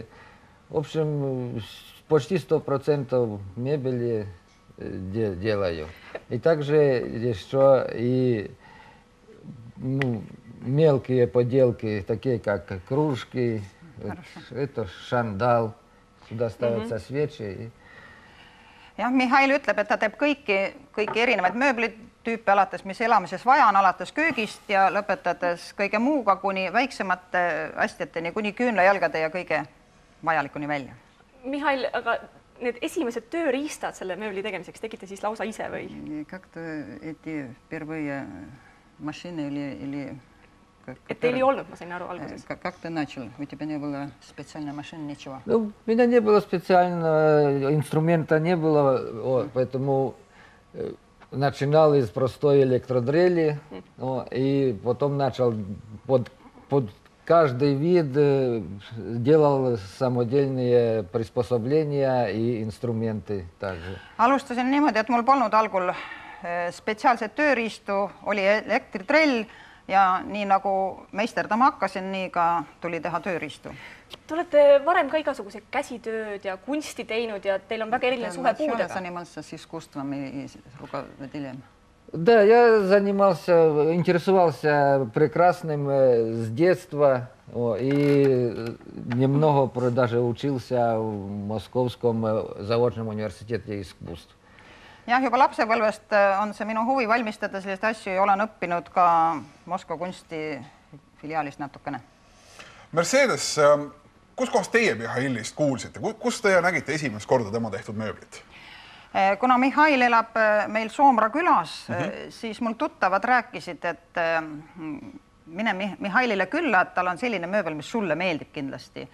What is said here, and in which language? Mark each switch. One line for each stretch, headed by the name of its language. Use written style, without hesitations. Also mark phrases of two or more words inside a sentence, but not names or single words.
Russian: В общем, почти 100% мебели делаю. И также еще и мелкие поделки, такие как кружки, это шандал. Сюда ставятся свечи.
Estonian: Jah, Mihhail ütleb, et ta teeb kõiki erinevaid mööblitüüpe alates, mis elamises vaja on, alates köögist ja lõpetades kõige muuga kuni väiksemate asjateni, kuni küünlajalgade ja kõige vajalikuni välja. Mihhail, aga need esimesed tööriistad selle mööbli tegemiseks tegite siis lausa ise või?
Russian: Как-то эти первые машины или...
Estonian: Et teil ei olnud, ma sain aru alguses.
Russian: Как ты начал? У тебя не было специальной машины, ничего? Ну, у меня не было специального инструмента, не было, поэтому начинал из простой электродрели, и потом начал под каждый вид делал самодельные приспособления и инструменты также.
Estonian: Alustasin niimoodi, et mul polnud algul spetsiaalset tööriistu, oli elektritrell, ja nii nagu meisterdama hakkasin, nii ka tuli teha tööriistu. Te olete varem ka igasuguse käsitööd ja kunsti teinud ja teil on väga eriline suhe puudega.
Russian: Занимался с искусством и руководителем. Да, я интересовался прекрасным с детства и немного даже учился в Московском заочном университете искусств.
Estonian: Jah, juba lapsepõlvest on see minu huvi valmistada sellist asju ja olen õppinud ka Moskva kunsti filiaalis natukene. Mercedes, kus kohas teie Mihhailist kuulsite? Kus te nägite esimest korda tema tehtud mööblit? Kuna Mihhail elab meil Soomra külas, siis mul tuttavad rääkisid, et mine Mihhailile külla, et tal on selline mööbel, mis sulle meeldib kindlasti.